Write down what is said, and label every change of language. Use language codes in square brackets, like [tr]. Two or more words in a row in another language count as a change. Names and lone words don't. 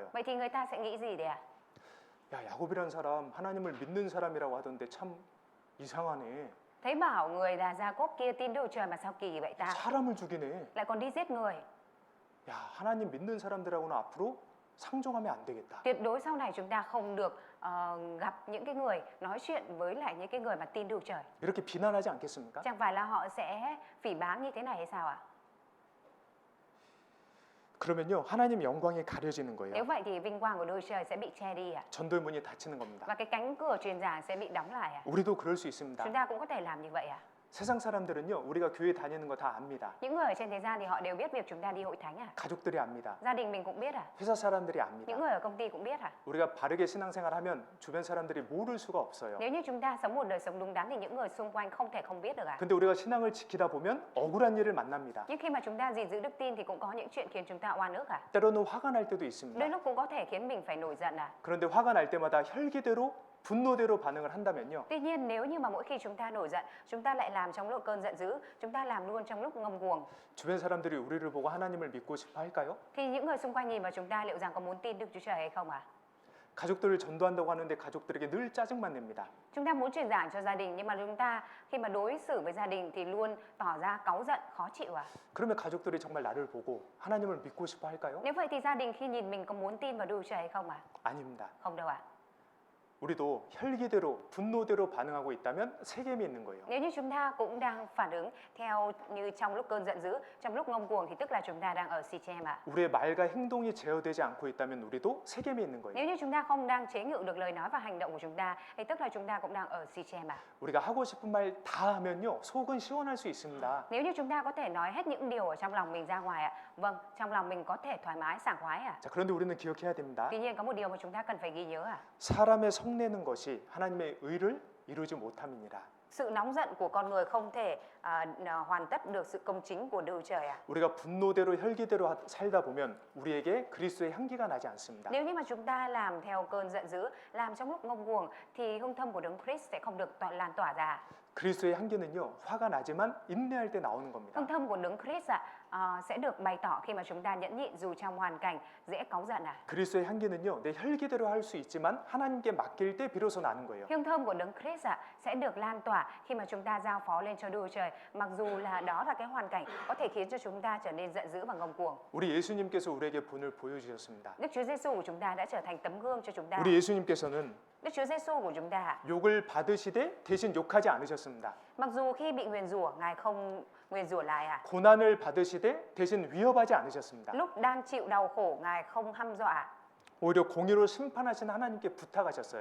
[vi] Vậy thì người ta sẽ nghĩ gì đấy à? [ko] 야, 야곱이란 사람 하나님을 믿는 사람이라고 하던데 참 이상하네. [vi] Thấy bảo người là Jacob kia tin Đức Chúa Trời mà sao kỳ vậy ta? [ko] 사람을 죽이네. [vi] Lại còn đi giết người. [ko] 야, 하나님 믿는 사람들하고는 앞으로 상종하면 안 되겠다. [vi] Tuyệt đối sau này chúng ta không được gặp những cái người nói chuyện với lại những cái người mà tin Đức Chúa Trời. [ko] 이렇게 비난하지 않겠습니까? [vi] Chẳng phải là họ sẽ phỉ báng như thế này hay sao ạ? [ko] 그러면요 하나님 영광이 가려지는 거예요. [vi] Nếu vậy thì vinh quang của Đức Chúa Trời sẽ bị che đi ạ. [ko] 전도문이 닫히는 겁니다. [vi] Và cái cánh cửa truyền giảng sẽ bị đóng lại ạ. [ko] 우리도 그럴 수 있습니다. [vi] Chúng ta cũng có thể làm như vậy ạ. [ko] 세상 사람들은요 우리가 교회 다니는 거 다 압니다. [vi] Những người ở trên thế gian thì họ đều biết việc chúng ta đi hội thánh à? [ko] 가족들이 압니다. [vi] Gia đình mình cũng biết à? [ko] 회사 사람들이 압니다. [vi] Những người ở công ty cũng biết à? [ko] 우리가 바르게 신앙생활하면 주변 사람들이 모를 수가 없어요. [vi] Nếu như chúng ta sống một đời sống đúng đắn thì những người xung quanh không thể không biết được à? [ko] 근데 우리가 신앙을 지키다 보면 억울한 일을 만납니다. [vi] Nhưng khi mà chúng ta gìn giữ đức tin thì cũng có những chuyện khiến chúng ta oan ức à? [ko] 때로는 화가 날 때도 [vi] Đôi [ko] 있습니다. [vi] lúc cũng có thể khiến mình phải nổi giận à? [ko] 그런데 화가 날 때마다 혈기대로 분노대로 반응을 한다면요. [vi] Tuy nhiên nếu như mà mỗi khi chúng ta nổi giận, chúng ta lại làm trong lúc cơn giận dữ, chúng ta làm luôn trong lúc ngông cuồng, [ko] 주변 사람들이 우리를 보고 하나님을 믿고 싶어 할까요? [vi] thì những người xung quanh nhìn vào chúng ta liệu rằng có muốn tin Đức Chúa Trời hay không ạ? [ko] 가족들을 전도한다고 하는데 가족들에게 늘 짜증만 냅니다. [vi] Chúng ta muốn truyền giảng cho gia đình nhưng mà chúng ta khi mà đối xử với gia đình thì luôn tỏ ra cáu giận, khó chịu à? [ko] 그러면 가족들이 정말 나를 보고 하나님을 믿고 싶어 할까요? [vi] Nếu vậy thì gia đình khi nhìn mình có muốn tin vào Đức Chúa Trời hay không ạ? [ko] 아닙니다. [vi] Không đâu ạ. [ko] 우리도 혈기대로 분노대로 반응하고 있다면 세겜이 있는 거예요. [vi] Nếu như chúng ta cũng đang phản ứng theo như trong lúc cơn giận dữ, trong lúc ngông cuồng thì tức là chúng ta đang ở Sichem ạ. [ko] 우리의 말과 행동이 제어되지 않고 있다면 우리도 세겜이 있는 거예요. [vi] Nếu như chúng ta không đang chế ngự được lời nói và hành động của chúng ta thì tức là chúng ta cũng đang ở Sichem ạ. [ko] 우리가 하고 싶은 말 다 하면요 속은 시원할 수 있습니다. [vi] Nếu như chúng ta có thể nói hết những điều ở trong lòng mình ra ngoài ạ, vâng, trong lòng mình có thể thoải mái, sảng khoái ạ. [ko] 자, 그런데 우리는 기억해야 됩니다. [vi] Tuy nhiên có một điều mà chúng ta cần phải ghi nhớ ạ. [ko] 사람의 성내는 것이 하나님의 의를 이루지 못함이니라. [vi] Sự nóng giận của con người không thể hoàn tất được sự công chính của Đức Trời ạ. [ko] 우리가 분노대로 혈기대로 살다 보면 우리에게 그리스도의 향기가 나지 않습니다. [vi] Nếu như mà chúng ta làm theo cơn giận dữ, làm trong lúc ngông cuồng thì hương thơm của Đấng Christ sẽ không được lan tỏa ra. [ko] 그리스도의 향기는요 화가 나지만 인내할 때 나오는 겁니다. [vi] Hương thơm của Đấng Christ sẽ được bày tỏ khi mà chúng ta nhẫn nhịn dù trong hoàn cảnh dễ cáu giận ạ. [ko] 그리스도의 향기는요 내 혈기대로 할 수 있지만 하나님께 맡길 때 비로소 나는 거예요. [vi] Hương thơm của Đấng Christ sẽ được lan tỏa khi mà chúng ta giao phó lên cho Đức Trời, mặc dù là đó là cái hoàn cảnh có thể khiến cho chúng ta trở nên giận dữ và ngông cuồng. [ko] 우리 예수님께서 우리에게 본을 보여주셨습니다. [vi] Đức Chúa Giêsu của chúng ta đã trở thành tấm gương cho chúng ta. [ko] 우리 예수님께서는 [vi] Đức Chúa Giêsu của chúng ta [ko] 욕을 받으시되 대신 욕하지 않으셨습니다. [vi] mặc dù khi bị nguyền rủa, Ngài không nguyền rủa lại ạ. [ko] 고난을 받으시되 대신 위협하지 않으셨습니다. [vi] Lúc đang chịu đau khổ, Ngài không hăm dọa, [ko] 오히려 공의로 심판하신 하나님께 부탁하셨어요.